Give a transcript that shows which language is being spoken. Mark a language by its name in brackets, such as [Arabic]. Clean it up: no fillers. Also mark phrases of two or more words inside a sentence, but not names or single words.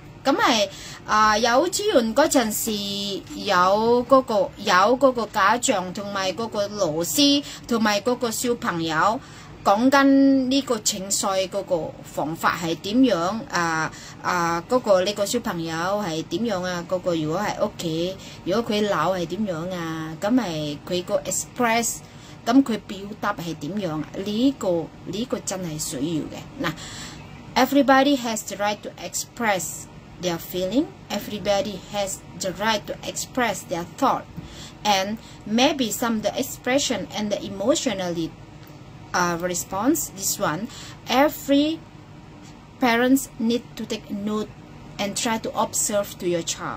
[Cantonese] 咁係幼稚園嗰陣時有嗰個家長同埋嗰個老師同埋嗰個小朋友講緊呢個情緒嗰個方法係點樣嗰個呢個小朋友係點樣啊？嗰個如果係屋企，如果佢鬧係點樣啊？咁係佢個 express， 咁佢表達係點樣啊？呢個真係需要嘅。 [English] 嗱 ，everybody has the right to express their feeling. Everybody has the right to express their thought, and maybe some the expression and the emotionally response. This one, every parents need to take note and try to observe to your child.